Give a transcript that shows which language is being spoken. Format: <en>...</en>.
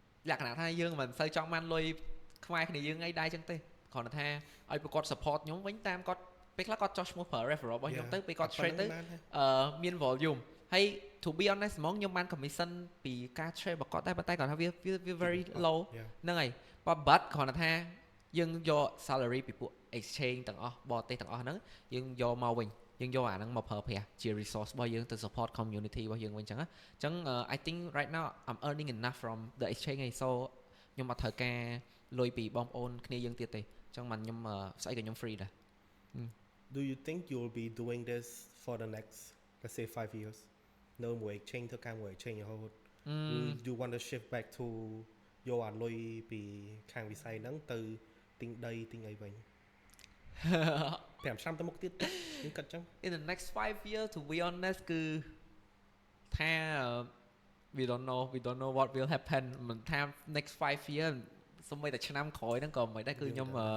<km>លក្ខណៈថាយើងមិនសូវចង់បានលុយខ្មែរគ្នាយើងអីដែរចឹងទេគ្រាន់តែថាឲ្យពួកគាត់ support ខ្ញុំវិញតាមគាត់ពេលខ្លះគាត់ចោះឈ្មោះប្រើ referral របស់ខ្ញុំទៅពេលគាត់ trade ទៅមាន volume ហើយ to be honest ហ្មងខ្ញុំបាន commission ពីការ trade របស់គាត់តែប៉ុន្តែគាត់ថាវា very low ហ្នឹងហើយ but គ្រាន់តែថាយើងយក salary ពីពួក exchange ទាំងអស់បរទេសទាំងអស់ហ្នឹងយើងយកមកវិញ យើងយកអាហ្នឹងមកប្រើប្រាស់ជា resource របស់យើងទៅ support community របស់យើងវិញអញ្ចឹងណាអញ្ចឹង</km> <en>I think right now I'm earning enough from the exchange</en> <km>ឯង so ខ្ញុំអត់ត្រូវការលុយពីបងប្អូនគ្នាយើងទៀតទេអញ្ចឹងមិនខ្ញុំស្អីក៏ខ្ញុំ free ដែរ</km> <en>Do you think you will be doing this for the next, let's say 5 years?</en> <km>No មួយ exchange ធ្វើការមួយ exchange រហូត</km> <en>you want to shift back to</en> <km>យកអាលុយពីខាងវិស័យហ្នឹងទៅទិញដីទិញអីវិញ5ឆ្នាំទៅមុខទៀតខ្ញុំគិតចឹង</km> <en>in the next 5 years to be honest គឺថា we don't know what will happen មិនថា next 5 year</en> <km>សូម្បីតែឆ្នាំក្រោយហ្នឹងក៏មិនដែរគឺខ្ញុំ</km>